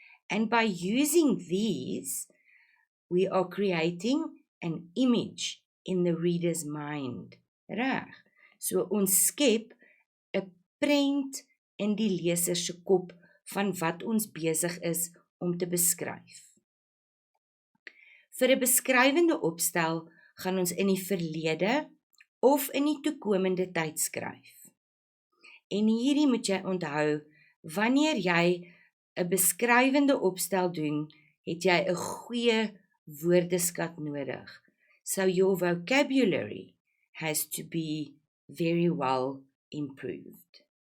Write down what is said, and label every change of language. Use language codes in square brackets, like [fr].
[en] And by using these, we are creating an image in the reader's mind. [af] Reg. So ons skep 'n prent in die leser se kop van wat ons besig is om te beskryf. Vir 'n beskrywende opstel gaan ons in die verlede of in die toekomende tyd skryf. En hierdie moet jy onthou, wanneer jy 'n beskrywende opstel doen, het jy 'n goeie woordeskat nodig. [en] So your vocabulary has to be very well improved.